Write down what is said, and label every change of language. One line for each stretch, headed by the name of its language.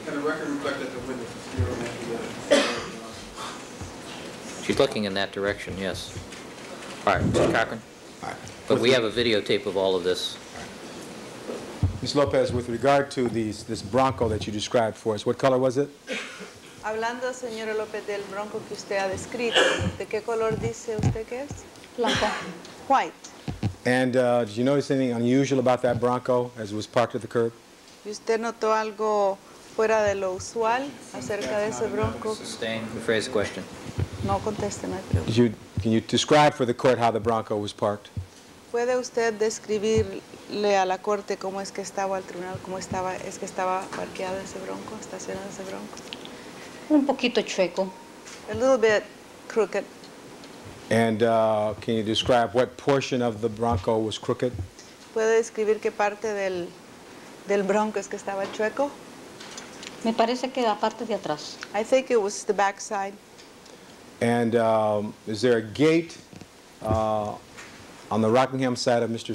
English: Can the record reflect that the witness is here on that? She's looking in that direction, yes. All right, Mr. Cochran? All right. But we have a videotape of all of this. Ms. Lopez, with regard to this Bronco that you described for us, what color was it?
Spanish: Hablando, señora López, del Bronco que usted ha descrito, ¿de qué color dice usted que es? Blanco.
English: White. And did you notice anything unusual about that Bronco as it was parked at the curb?
Spanish: ¿Y usted notó algo fuera de lo usual acerca de ese Bronco?
English: Sustain, rephrase the question.
Spanish: No conteste, no hay pregunta.
English: Can you describe for the court how the Bronco was parked?
Spanish: ¿Puede usted describirle a la corte cómo es que estaba al tribunal, cómo es que estaba parqueado ese Bronco, estacionado ese Bronco? Un poquito chueco.
English: A little bit crooked. And can you describe what portion of the Bronco was crooked?
Spanish: ¿Puede describir qué parte del Bronco es que estaba chueco? Me parece que la parte de atrás.
English: I think it was the back side. And is there a gate on the Rockingham side of Mr.